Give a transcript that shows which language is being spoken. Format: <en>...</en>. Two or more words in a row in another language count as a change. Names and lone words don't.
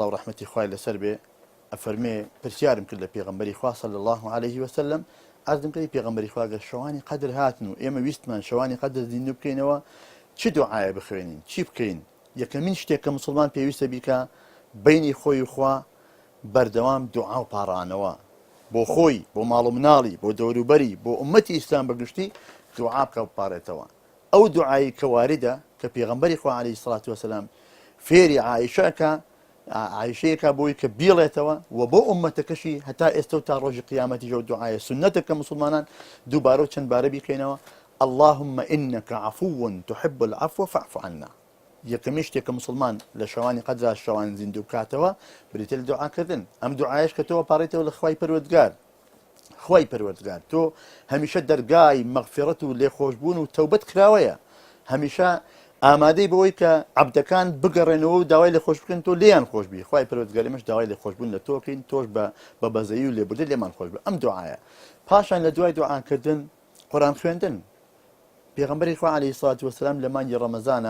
<ckb>و ڕەحمەتی خوای لەسەر بێ ئەفەرمێ پرسیارم کرد لە پێغەمبەری خوا</ckb> <ar>صلی الله علیه وسلم</ar> <ckb>ئەرزم کردی پێغەمبەری خوا گە شەوانی قەدر هاتن و ئێمە ویستمان شەوانی قەدر زیندوو بکەینەوە چ دوعایە بخوێنین چی بکەین یەکەمین شتێک کە موسڵمان پێویستە بیکە بینی خۆی و خوا بەردەوام دوعا و پاڕانەوە بۆ خۆی بۆ ماڵ و مناڵی بۆ دەوروبەری بۆ ئومەتی ئیسلام بەگشتی دوعا بکە و بپارێتەوە ئەو دوعایی کە واردە کە پێغەمبەری خوا</ckb> <ar>عەلەیهی سڵات وەسەلام</ar> <ckb>فێری عایشەیەکە بۆی کە بیڵێتەوە و بۆ ئومەتەکەشی هەتا ئێستا و تا ڕۆژی قیامەتی ژەو دوعایە سنەتە کە موسڵمانان دووبارە و چەند بارە بیکەینەوە</ckb> <ar>اللهم إنك عفو تحب العفو فاعف عنا</ar> <ckb>یەکەمی شتێک کە موسڵمان لە شەوانی قەدرا شەوان زیندوو بکاتەوە بریتە لە دوعاکردن ئەم دوعایەش کە تۆ پاڕێتەوە لە خوای پەروەردگار خوای پەروەردگار تۆ هەمیشە دەرگای مەغفرەت و لێخۆشبوون و تەوبەت کراوەیە هەمیشە ئامادەی بەوەی کە عەبدەکان بگەڕێنەوە و داوای لێخۆش بکەن تۆ لێیان خۆشبی خوای پەروەردگاریمەش داوای لێخۆشبوون لە تۆکەین تۆش بە بەزەیی و لێبوردن لێمان خۆش بە ئەم دوعایە پاشان لە دوای دوعاکردن قورئان خوێندن پێغەمبەری خوا</ckb> <ar>عەلەیهی سڵات وەسەلام</ar> <ckb>لە مانگی ڕەمەزانە</ckb>